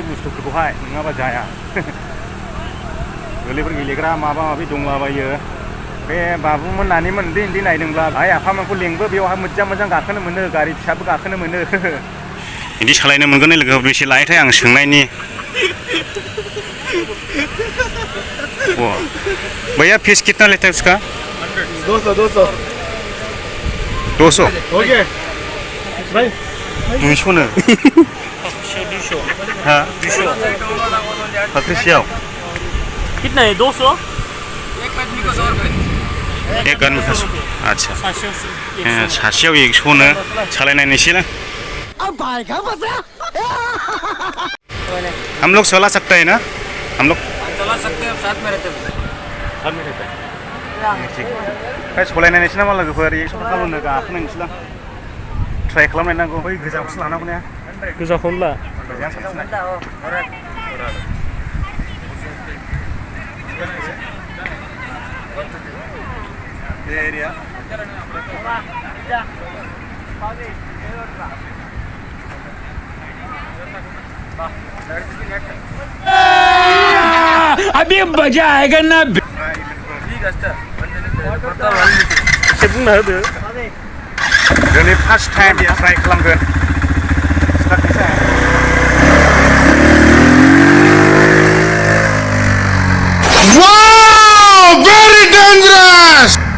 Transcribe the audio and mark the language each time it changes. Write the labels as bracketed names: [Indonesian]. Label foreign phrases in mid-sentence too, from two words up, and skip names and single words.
[Bodo] बुस्थुफोरखौहाय नङाबा जाया गोरलैफोर गेलेग्रा माबा माबि दंलाबायो बे बाबुमोन नानिमोन उन्दै नायदोंब्ला आइ आफामोनखौ लेंबो बेवहाय मोजां गाखोनो मोनो गारि फिसाबो गाखोनो मोनो बिदि सालायनो मोनगोन लोगोफोर बेसे लायोथाय आं सोंनायनि [Hindi] भैया फीस कितना लेता है उसका [Bodo] 200 [Hindi] हो गया भाई [Bodo] 200 नो हाँ 200 फाख्रिसेयाव [Hindi] कितना है 200 एक आदमी का अच्छा [Bodo] सासेयाव 100 नो सालायनायनोसैलां [Hindi] हम लोग चला सकते हैं ना हम लोग चला सकते हैं साथ में रहते [Bodo] हैं सलायनायनोसै नामा लोगोफोर 100 थाखा लोंनो गाखोनायनोसैलां ट्राइ खालामनायनांगौ बै गोजाखौसो लानांगौ ने गोजाखौनो ला गोजाया साबसिन एरिया [Hindi] अभी मजा आएगा ना [Bodo] बुंना होदो दिनै [English] first time [Bodo] ट्राइ खालामगोन [English] Wow! Very dangerous!